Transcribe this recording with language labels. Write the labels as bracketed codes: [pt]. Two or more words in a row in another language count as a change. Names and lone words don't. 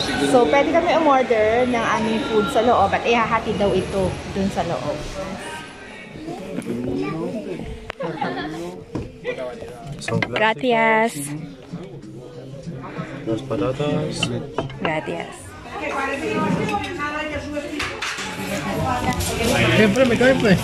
[tl] So, pwede kami umorder ng aming food sa loob at ihahati daw ito dun sa loob. [es] Gracias. Las patatas. Gracias. [tl] Siyempre, may karpa eh.